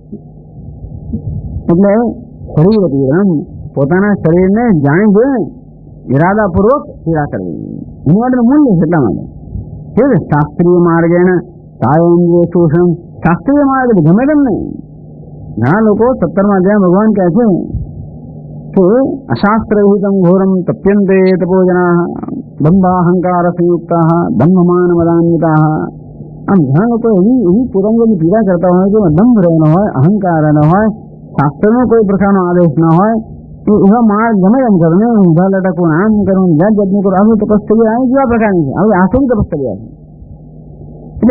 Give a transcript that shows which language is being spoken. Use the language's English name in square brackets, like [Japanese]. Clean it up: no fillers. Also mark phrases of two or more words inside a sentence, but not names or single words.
[Gujarati] એટલે શરીર પીડા, પોતાના શરીરને જાણી જોઈને ઇરાદાપૂર્વક પીડા કરવી એની માટેનું મૂલ્ય છે. એટલા માટે કેવું છે શાસ્ત્રીય માર્ગે ને કાયેન્દ્રિય શોષણ. શાસ્ત્રીય માર્ગ ગમે તેમ નહીં. ઘણા લોકો 17માં અધ્યાય ભગવાન કહે છે तो [Sanskrit] अशास्त्रविहितं घोरं तप्यन्ते तपोजनाः दम्भाहंकार संयुक्ताः दम्भमान मदान्विताः. [Gujarati] આમ ઘણા લોકો એવી પુરંગોની પીડા કરતા હોય કે દંભ રહેવાનો હોય, અહંકાર રહેવાનો હોય, શાસ્ત્રનો કોઈ પ્રકારનો આદેશ ના હોય, તો એવા માર્ગ ગમે એમ કરો ને, ઊંધા લટકવું, આમ કરવું, જાત જાતનું કરો, આવી તપસ્યા આવી જેવા પ્રકારની છે. આવી આસુરી તપસ્યા છે.